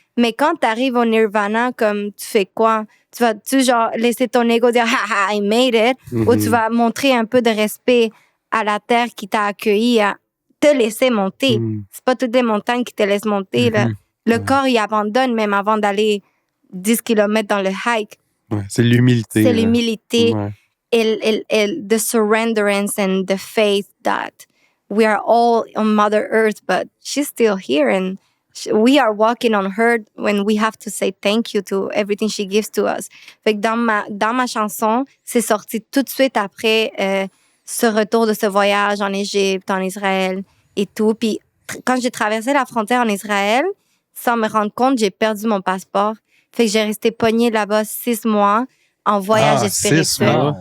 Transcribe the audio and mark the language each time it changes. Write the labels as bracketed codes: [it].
[fr] Mais quand tu arrives au nirvana, comme tu fais quoi? Tu vas-tu genre laisser ton ego dire « [en] Ha, I made it [fr] » ou tu vas montrer un peu de respect à la terre qui t'a accueilli à te laisser monter. C'est pas toutes les montagnes qui te laissent monter. Là. Le corps, il abandonne même avant d'aller 10 km dans le hike. Ouais, c'est l'humilité. C'est l'humilité. Ouais. [en] The surrenderance and the faith that we are all on Mother Earth, but she's still here and we are walking on her when we have to say thank you to everything she gives to us. [fr] Fait que dans ma chanson, c'est sorti tout de suite après ce retour de ce voyage en Égypte, en Israël et tout. Puis quand j'ai traversé la frontière en Israël, sans me rendre compte, j'ai perdu mon passeport. Fait que j'ai resté pognée là-bas 6 mois en voyage spirituel.